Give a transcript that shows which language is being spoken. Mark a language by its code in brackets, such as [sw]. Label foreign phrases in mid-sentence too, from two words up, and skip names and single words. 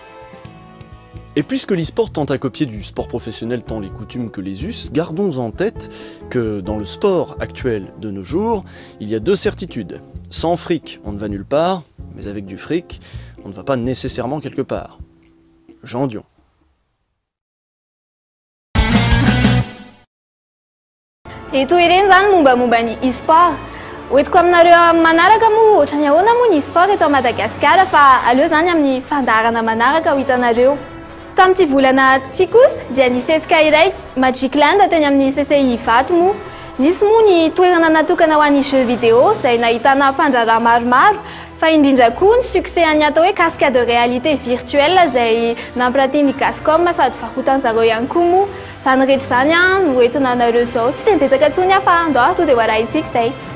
[fr] Et puisque l'e-sport tente à copier du sport professionnel tant les coutumes que les us, gardons en tête que dans le sport actuel de nos jours, il y a deux certitudes. Sans fric, on ne va nulle part, mais avec du fric, on ne va pas nécessairement quelque part. Jean Dion. [mg] Ito ireny zany momba ny e-sport. Hoentiko aminareo amin'ny manaraka moa ohatrany ahoana moa ny e-sport eto Madagasikara fa aleo zany amin'ny fandarana manaraka ho hitanareo. Tamin'ity volana ty kosa dia nisy hetsika iray Magic Land teny amin'ny CCI Ivato moa. Nisy moa ny toerana natokana ho an'ny [fr] jeux vidéo [mg] izay nahitana mpandraraha maromaro, fa indrindra koa ny succès ny atao hoe [fr] casque de réalité virtuelle [mg] izay nampiraty ny Gascom sady vakotan'zareo ihany koa moa. Zany rehetra zany no entina anareo zao, tsy dia betsaka intsony aho fa andao to dia hoarahintsika izay.